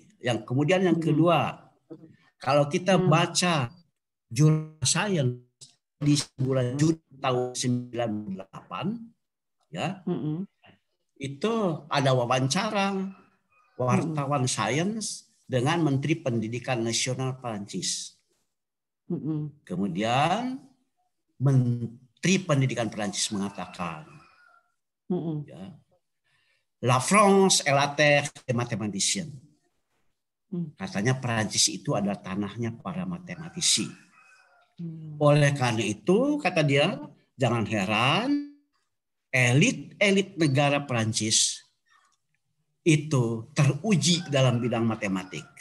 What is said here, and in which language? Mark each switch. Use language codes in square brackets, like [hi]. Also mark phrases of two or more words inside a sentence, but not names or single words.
[id] Yang kemudian yang kedua, kalau kita baca jurnal sains di bulan Juni tahun 98, ya, itu ada wawancara wartawan sains dengan Menteri Pendidikan Nasional Perancis. Kemudian Menteri Pendidikan Perancis mengatakan, ya, [fr] La France est la terre des mathématiciens. [id] Katanya Perancis itu adalah tanahnya para matematisi. Oleh karena itu, kata dia, jangan heran elit negara Perancis itu teruji dalam bidang matematik.